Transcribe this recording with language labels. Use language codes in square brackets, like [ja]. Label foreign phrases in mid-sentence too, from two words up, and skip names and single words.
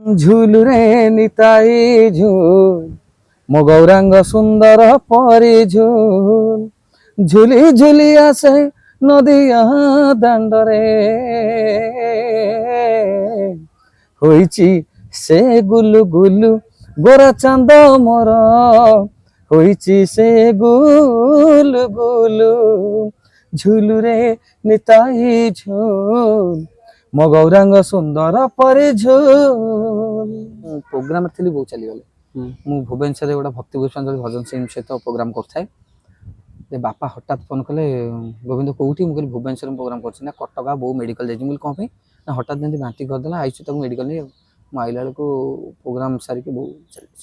[or] ଝୁଲ ରେ ନିତାଇ ଝୁଲ ମୋ ଗୌରାଙ୍ଗ ସୁନ୍ଦର ପରି ଝୁଲ ଝୁଲି ଝୁଲି ଆସେ ନଦିଆ ଦାଣ୍ଡରେ ହଇଛି ସେ ଗୁଲୁ ଗୁଲୁ ଗୋରା ଚାନ୍ଦ ମୋର ହଇଛି ସେ ଗୁଲୁ ଗୁଲୁ ଝୁଲୁ ରେ ନିତାଇ ଝୁଲ ମୋ ଗୌରାଙ୍ଗ ସୁନ୍ଦର ପରି ଝୁଲ ପ୍ରୋଗ୍ରାମରେ ଥିଲି ବୋଉ ଚାଲିଗଲେ ମୁଁ ଭୁବନେଶ୍ୱରରେ ଗୋଟେ ଭକ୍ତି ପୁଷ୍ପାଞ୍ଜଳି ଭଜନ ସିଂ ସହିତ ପ୍ରୋଗ୍ରାମ କରୁଥାଏ ବାପା ହଠାତ୍ ଫୋନ କଲେ ଗୋବିନ୍ଦ କୋଉଠି ମୁଁ କହିଲି ଭୁବନେଶ୍ୱର ପ୍ରୋଗ୍ରାମ କରୁଛି ନା କଟକ ବୋଉ ମେଡିକାଲ ଯାଇଛି ମୁଁ କହିଲି କ'ଣ ପାଇଁ ନା ହଠାତ୍ ଯେମିତି ବାନ୍ତି କରିଦେଲା ଆଇଛୁ ତାକୁ ମେଡିକାଲ ନେଇ ମୁଁ ଆଇଲା ବେଳକୁ ପ୍ରୋଗ୍ରାମ ସାରିକି ବୋଉ ଚାଲିଛି